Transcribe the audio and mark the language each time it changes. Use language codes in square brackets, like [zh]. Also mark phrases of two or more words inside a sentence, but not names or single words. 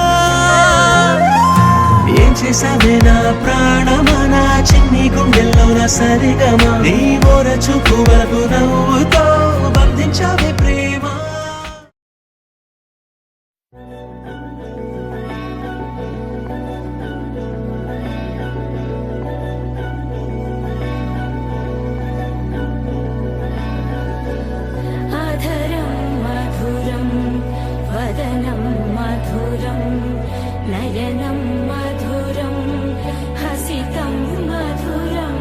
[te] ఏం చేసావే నా ప్రాణమా నా చిన్ని గుండెల్లో నా సరిగమా నీ ఓర చూపు వరకు నవ్వుతో బంధించావే ప్రేమ [sa] अधरं मधुरं वदनं मधुरं नयनं मधुरं हसितं मधुरं